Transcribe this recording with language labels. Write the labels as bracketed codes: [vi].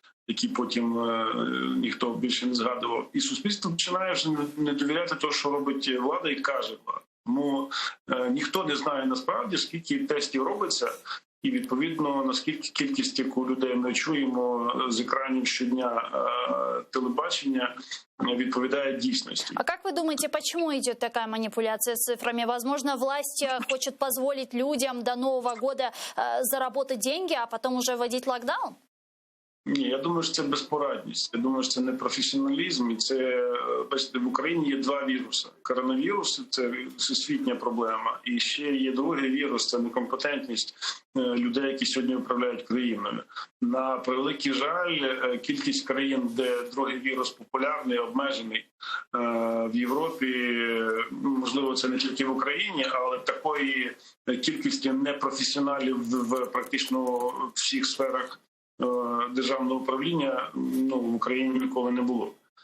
[uk] Які потім ніхто більше не згадував. І суспільство починає вже не довіряти того, що робить влада і каже влада. Тому ніхто не знає насправді, скільки тестів робиться, і відповідно, наскільки кількість, яку людей ми чуємо з екранів щодня телебачення, відповідає дійсності. [ru] А как вы думаете, почему идет такая манипуляция цифрами? Возможно, власть хочет позволить людям до Нового года заработать деньги, а потом уже вводить локдаун? [uk] Ні, я думаю, що це безпорадність. Я думаю, що це не професіоналізм. І це, бачите, в Україні є 2 віруси. Коронавірус – це всесвітня проблема. І ще є другий вірус – це некомпетентність людей, які сьогодні управляють країною. На превеликий жаль, кількість країн, де другий вірус популярний, обмежений в Європі, можливо, це не тільки в Україні, але такої кількості непрофесіоналів в практично всіх сферах державного управління в Україні ніколи не було.